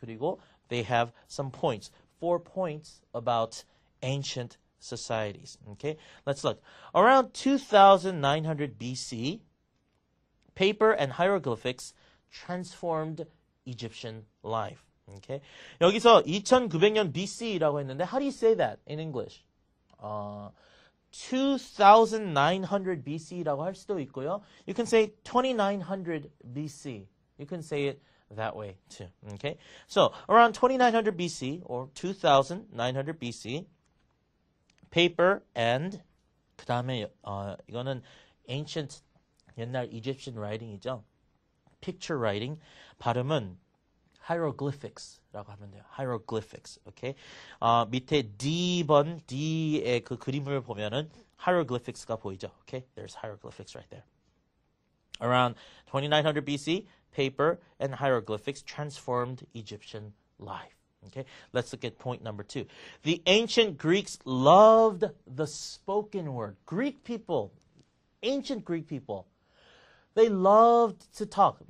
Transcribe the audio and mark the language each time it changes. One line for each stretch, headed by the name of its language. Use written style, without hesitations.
Korean: 그리고
English: they have some points, 4 points about ancient societies. Okay, let's look. Around 2900 BC, paper and hieroglyphics transformed Egyptian life. Okay,
Korean: 여기서 2900년 BC라고 했는데,
English: how do you say that in English?
Korean: 2900 BC라고 할 수도 있고요.
English: You can say 2900 BC. You can say it that way too. Okay, so around 2900 BC or 2900 BC, paper and
Korean: 그 다음에 이거는
English: ancient
Korean: 옛날 Egyptian writing이죠.
English: Picture writing
Korean: 발음은 hieroglyphics라고 하면 돼요. hieroglyphics. 오케이. 밑에 D의 그 그림을 보면은 hieroglyphics가 보이죠. 오케이.
English: There's hieroglyphics right there. Around 2900 BC, paper and hieroglyphics transformed Egyptian life. Okay, let's look at point number 2. The ancient Greeks loved the spoken word. Greek people, ancient Greek people, they loved to talk.